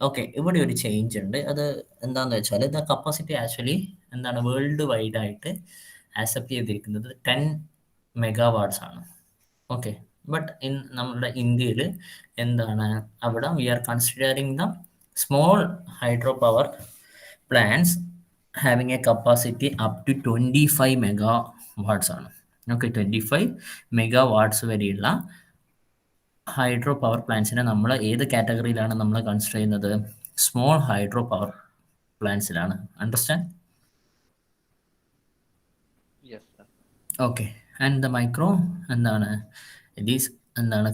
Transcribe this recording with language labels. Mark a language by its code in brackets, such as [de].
[ml] Okay, ഇവിടെ ഒരു change ഉണ്ട്. അത് എന്താണെന്ന് വെച്ചാൽ [en] the capacity actually [ml] എന്താണ് വേൾഡ് വൈഡ് ആയിട്ട് ആക്സെപ്റ്റ് ചെയ്തിരിക്കുന്നത് 10 മെഗാവാട്ട്സ് ആണ്. [en] okay, but [ml] നമ്മുടെ ഇന്ത്യയിൽ എന്താണ് അവിടെ [en] We are considering the small hydro power plants having a capacity up to 25 megawatts ആണ്. [ml] ഓക്കെ, 25 megawatts വരെയുള്ള ഹൈഡ്രോ പവർ പ്ലാന്റ്സിനെ നമ്മൾ ഏത് കാറ്റഗറിയിലാണ് നമ്മൾ കൺസിഡർ ചെയ്യുന്നത്? Small hydro power പ്ലാന്റ്സിലാണ്. Understand? [en] Yes, sir. Okay. And the micro എന്താണ്? It is എന്താണ്?